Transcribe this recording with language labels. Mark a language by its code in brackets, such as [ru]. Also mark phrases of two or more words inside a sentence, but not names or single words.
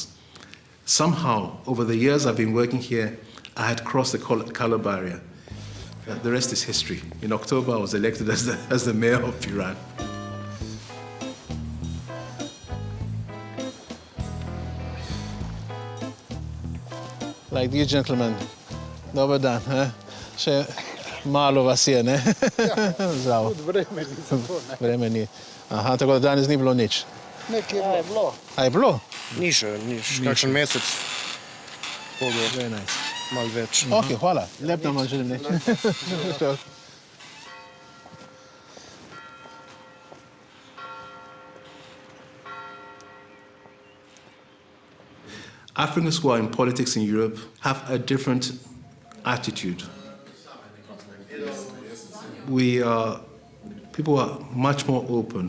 [en] Somehow, over the years I've been working here, I had crossed the color barrier. The rest is history. In October, I was elected as the mayor of Piran. Like these gentlemen. [hr] Dobar dan, [sl] Še malo vas je, ne? Zdravo. Vreme ni. Aha, tako da danes ni bilo nič. Nekaj je bilo. A je bilo? Ni še, kakšen mesec. [en] Very nice. [sl] Malo več. Ok, hvala. Lep nam vam želim, ne? [en] Africans who are in politics in Europe have a different attitude. People who are much more open.